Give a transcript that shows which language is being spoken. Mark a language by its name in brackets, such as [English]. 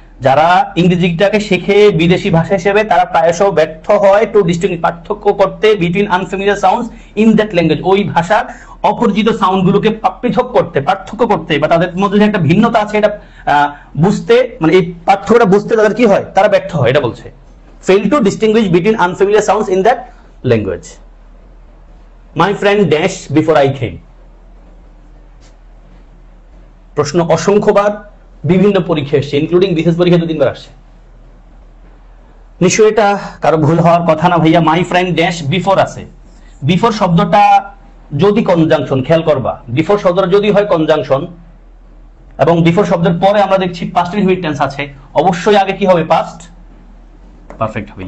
[Bangla] যারা ইংরেজিটাকে শেখে বিদেশি ভাষা হিসেবে, তারা প্রায়শ ব্যর্থ হয় [English] to distinguish, [Bangla] পার্থক্য করতে, [English] between unfamiliar sounds in that language, [Bangla] ওই ভাষার অপরিচিত সাউন্ডগুলোকে পৃথক করতে, পার্থক্য করতে, বা তাদের মধ্যে যে একটা ভিন্নতা আছে এটা বুঝতে, মানে এই পার্থক্যটা বুঝতে তাদের কি হয়, তারা ব্যর্থ হয়, এটা বলছে। [English] Fail to distinguish between unfamiliar sounds in that language. My friend dash before I came। [Bangla] প্রশ্ন অসংখ্যবার বিভিন্ন পরীক্ষা এসছে, ইনক্লুডিং বিশেষ পরীক্ষা 2-3 বার আসছে। নিশ্চয়ই এটা কারো ভুল হওয়ার কথা না ভাইয়া। মাই ফ্রেন্ড ড্যাশ বিফোর আছে, বিফোর শব্দটা যদি কনজাংশন, খেয়াল করবা, বিফোর শব্দটা যদি হয় কনজাংশন, এবং বিফোর শব্দের পরে আমরা দেখছি পাস্ট ইনডিফিনিট টেন্স আছে, অবশ্যই আগে কি হবে, পাস্ট পারফেক্ট হবে।